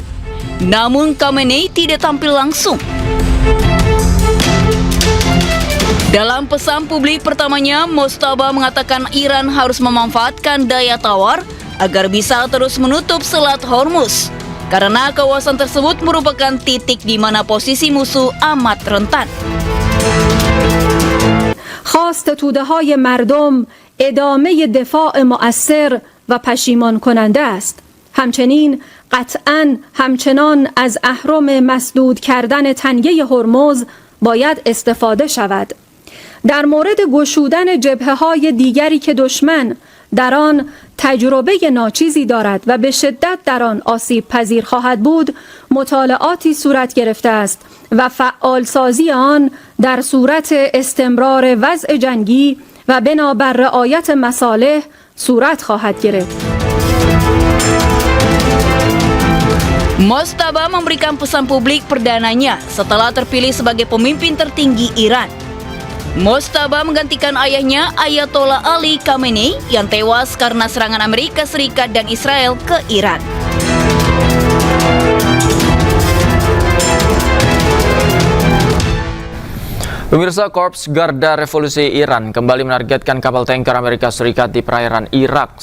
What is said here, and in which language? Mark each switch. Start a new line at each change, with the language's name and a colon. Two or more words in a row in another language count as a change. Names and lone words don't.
Indonesian: Namun Khamenei tidak tampil langsung. Dalam pesan publik pertamanya, Mojtaba mengatakan Iran harus memanfaatkan daya tawar agar bisa terus menutup Selat Hormuz, karena kawasan tersebut merupakan titik di mana posisi musuh amat rentan.
Persian: خواست توده‌های مردم ادامه دفاع مؤثر و پشیمان کننده است. همچنین قطعاً همچنان از اهرم مسدود کردن تنگه هرمز باید استفاده شود. در مورد گشودن جبهه‌های دیگری که دشمن در آن تجربه ناچیزی دارد و به شدت در آن آسیب پذیر خواهد بود، مطالعاتی صورت گرفته است و فعالسازی آن در صورت استمرار وضع جنگی و بنابر رعایت مصالح صورت خواهد گرفت.
Indonesian: Mojtaba memberikan pesan publik perdananya setelah terpilih sebagai pemimpin tertinggi Iran. Mojtaba menggantikan ayahnya Ayatollah Ali Khamenei yang tewas karena serangan Amerika Serikat dan Israel ke Iran. Pemirsa, Korps Garda Revolusi Iran kembali menargetkan kapal tanker Amerika Serikat di perairan Irak.